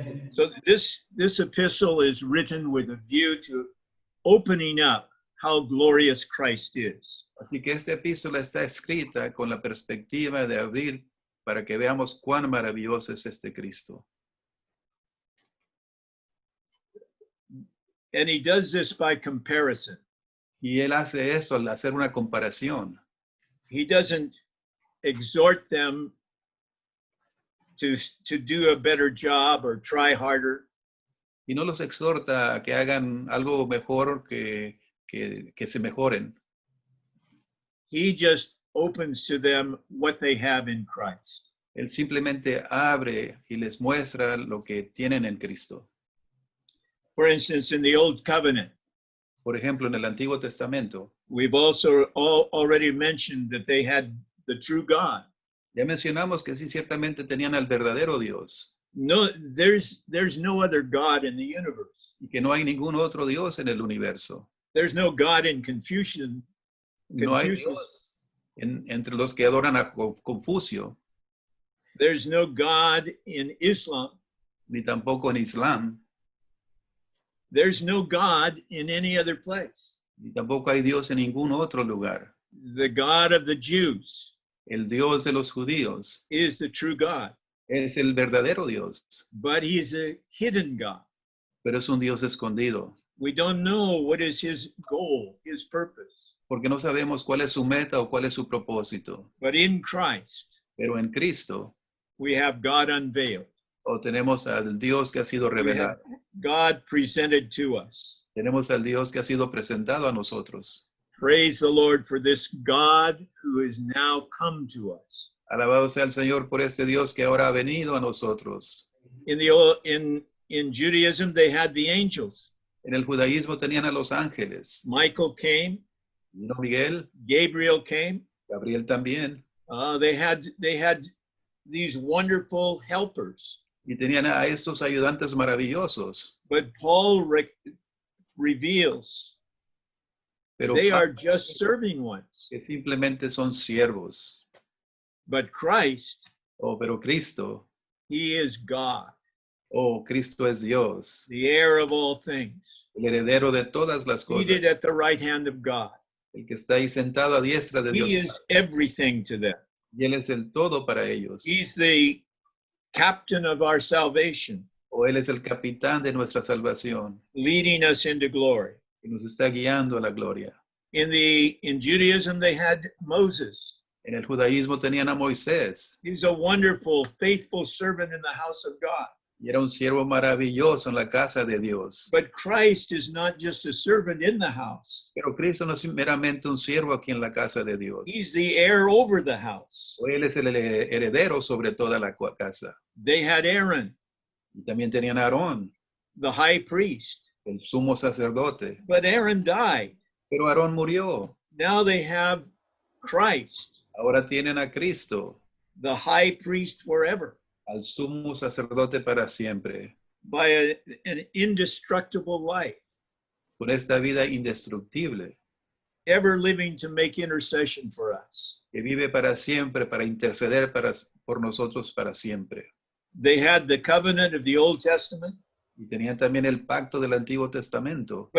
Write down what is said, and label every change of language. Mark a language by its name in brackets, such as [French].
[English] So this epistle is written with a view to opening up how glorious Christ is. [Spanish] Así que esta epístola está escrita con la perspectiva de abrir para que veamos cuán maravilloso es este Cristo. [English] And he does this by comparison. [Spanish] Y Él hace esto al hacer una comparación. [English] He doesn't exhort them to do a better job or try harder. [Spanish] Y no los exhorta a que hagan algo mejor, que se mejoren. [English] He just opens to them what they have in Christ. [Spanish] Él simplemente abre y les muestra lo que tienen en Cristo. [English] For instance, in the Old Covenant, [Spanish] Por ejemplo, en el Antiguo Testamento, [English] we've also already mentioned that they had the true God. [Spanish] ya mencionamos que sí, ciertamente tenían al verdadero Dios [English] No, there's no other God in the universe. [Spanish] y que no hay ningún otro Dios en el universo. [English] There's no God in Confucian. [Spanish] No hay [English] Confucius. [Spanish] Dios entre los que adoran a Confucio, [English] There's no God in Islam. [Spanish] ni tampoco en Islam, [English] There's no God in any other place. [Spanish] ni tampoco hay Dios en ningún otro lugar. [English] The God of the Jews [Spanish] El Dios de los judíos [English] is the true God, [Spanish] es el verdadero Dios, [English] but he's a hidden God. [Spanish] pero es un Dios escondido, [English] We don't know what is his goal, his purpose. [Spanish] porque no sabemos cuál es su meta o cuál es su propósito. [English] But in Christ, [Spanish] Pero en Cristo [English] we have God unveiled. [Spanish] o tenemos al Dios que ha sido [English] We have [Spanish] revelado, [English] God presented to us. [Spanish] tenemos al Dios que ha sido presentado a nosotros. [English] Praise the Lord for this God who is now come to us. [Spanish] Alabado sea el Señor por este Dios que ahora ha venido a nosotros. [English] In Judaism, they had the angels. [Spanish] En el judaísmo tenían a los ángeles. [English] Michael came. [Spanish] Vino Miguel, [English] Gabriel came. [Spanish] Gabriel también. [English] They had these wonderful helpers. [Spanish] Y tenían a estos ayudantes maravillosos. [English] But Paul reveals [Spanish] Pero [English] they are [Spanish] Pablo, [English] just serving ones. [Spanish] que simplemente son siervos. [English] But Christ, [Spanish] Oh, pero Cristo, [English] he is God, [Spanish] oh, Cristo es Dios, [English] the heir of all things, [Spanish] el heredero de todas las [English] seated [Spanish] cosas, [English] at the right hand of God. [Spanish] el que está ahí sentado a diestra de Dios. [English] He is everything to them. [Spanish] Y Él es el todo para ellos. [English] He's the captain of our salvation, [Spanish] O Él es el capitán de nuestra salvación, [English] leading us into glory. [Spanish] que nos está guiando a la gloria. [English] In Judaism, they had Moses. [Spanish] En el judaísmo tenían a Moisés, [English] He's a wonderful, faithful servant in the house of God. [Spanish] y era un siervo maravilloso en la casa de Dios. [English] But Christ is not just a servant in the house. [Spanish] Pero Cristo no es meramente un siervo aquí en la casa de Dios. [English] He's the heir over the house. [Spanish] Él es el heredero sobre toda la casa. [English] They had Aaron, [Spanish] Y también tenían a Aarón, [English] the high priest. [Spanish] el sumo sacerdote. [English] But Aaron died. [Spanish] Pero Aarón murió. [English] Now they have Christ, [Spanish] Ahora tienen a Cristo, [English] the high priest forever, [Spanish] al sumo sacerdote para siempre, [English] by an indestructible life, [Spanish] con esta vida indestructible, [English] ever living to make intercession for us. [Spanish] que vive para siempre, para interceder por nosotros para siempre. [English] They had the covenant of the Old Testament, [Spanish] Y tenían también el pacto del Antiguo Testamento,